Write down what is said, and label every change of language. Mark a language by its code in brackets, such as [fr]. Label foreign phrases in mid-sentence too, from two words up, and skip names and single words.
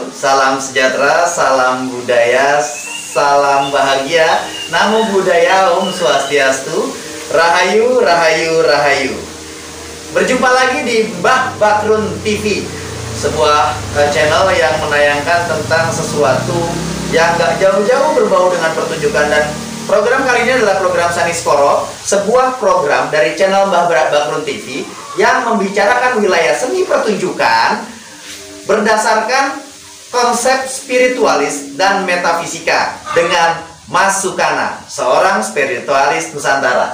[id] Salam sejahtera, salam budaya, salam bahagia. Namo Buddhaya, Om Swastiastu, Rahayu, Rahayu, Rahayu. Berjumpa lagi di Mbah Bakrun TV, sebuah channel yang menayangkan tentang sesuatu yang gak jauh-jauh berbau dengan pertunjukan. Dan program kali ini adalah program Saniskoro, sebuah program dari channel Mbah Bakrun TV yang membicarakan wilayah seni pertunjukan berdasarkan konsep spiritualis dan metafisika dengan Mas Sukana, seorang spiritualis Nusantara.